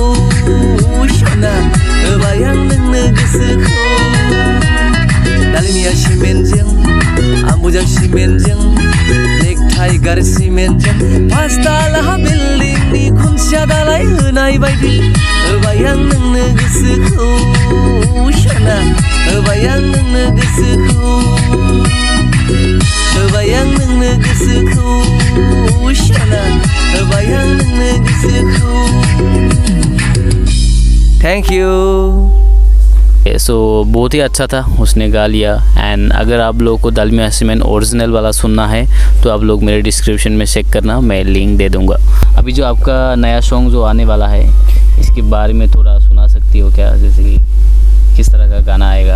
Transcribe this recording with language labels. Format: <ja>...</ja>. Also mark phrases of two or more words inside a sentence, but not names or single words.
<brx>सना होबाय आं नोंनो गोसोखौ दालमिया सिमेन्टजों आम्बुजा सिमेन्टजों ब्लेक टाइगार सिमेन्टजों पाँचतला बिल्डिंनि खुन्थिया दालाय होनाय बायदि होबाय आं नोंनो गोसोखौ सना होबाय आं नोंनो गोसोखौ होबाय आं नोंनो गोसोखौ सना होबाय आं नोंनो गोसोखौ</brx> <en>thank you.</en> <hi>सो बहुत ही अच्छा था, उसने गा लिया। एंड अगर आप लोगों को दालमिया सीमेंट ओरिजिनल वाला सुनना है तो आप लोग मेरे डिस्क्रिप्शन में चेक करना, मैं लिंक दे दूंगा। अभी जो आपका नया सॉन्ग जो आने वाला है इसके बारे में थोड़ा सुना सकती हो क्या, जैसे कि किस तरह का गाना आएगा?</hi>